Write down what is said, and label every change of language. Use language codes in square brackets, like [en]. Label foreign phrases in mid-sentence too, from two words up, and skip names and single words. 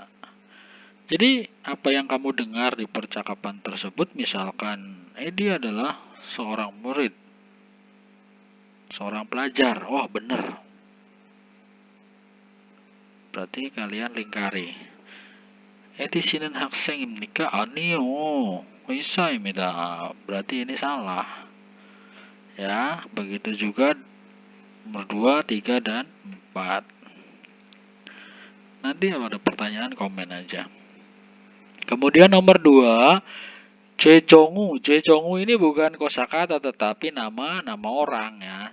[id] Jadi apa yang kamu dengar di percakapan tersebut, misalkan Edi adalah seorang murid, seorang pelajar. Oh benar. Berarti kalian lingkari. [ko] Edisinen 학생입니까? 아니요. 의사입니다. [id] Berarti ini salah. Ya, begitu juga nomor 2, 3, dan 4. Nanti kalau ada pertanyaan komen aja. Kemudian nomor 2, Jejongu. Jejongu ini bukan kosakata tetapi nama orang ya.